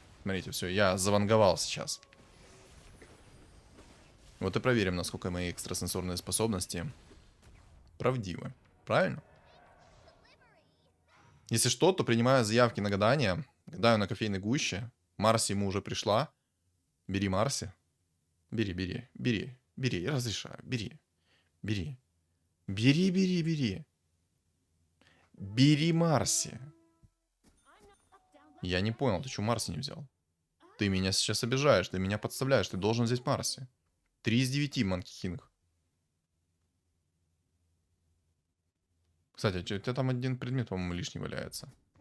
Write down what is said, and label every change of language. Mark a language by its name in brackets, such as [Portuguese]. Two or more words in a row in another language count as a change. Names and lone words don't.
[Russian] Смотрите, все, я заванговал сейчас. Вот и проверим, насколько мои экстрасенсорные способности правдивы. Правильно? Если что, то принимаю заявки на гадание. Гадаю на кофейной гуще. Марси ему уже пришла. Бери Марси. Бери, бери, бери, бери. Я разрешаю. Бери. Бери. Бери, бери, бери. Бери Марси. Я не понял, ты что Марси не взял? Ты меня сейчас обижаешь, ты меня подставляешь, ты должен взять Марси. 3 из 9, Манки Кинг. Кстати, у тебя там один предмет, по-моему, лишний валяется.